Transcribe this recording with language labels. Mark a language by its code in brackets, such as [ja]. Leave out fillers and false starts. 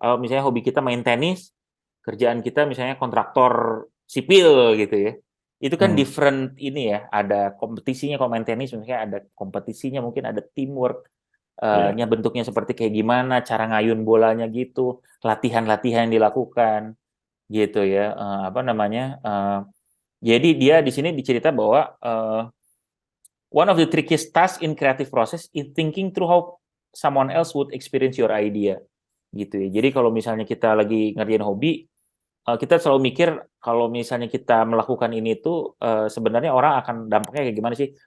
[id] Misalnya hobi kita main tenis, kerjaan kita misalnya kontraktor sipil gitu ya. Itu kan Hmm. different ini ya, ada kompetisinya kalau main tenis misalnya ada kompetisinya, mungkin ada teamwork, Iya. nya bentuknya seperti kayak gimana, cara ngayun bolanya gitu, latihan-latihan yang dilakukan gitu ya. Apa namanya? Jadi dia di sini dicerita bahwa [en] one of the trickiest tasks in creative process is thinking through how someone else would experience your idea [id] gitu ya. Jadi kalau misalnya kita lagi ngerjain hobi, kita selalu mikir kalau misalnya kita melakukan ini tuh sebenarnya orang akan dampaknya kayak gimana sih?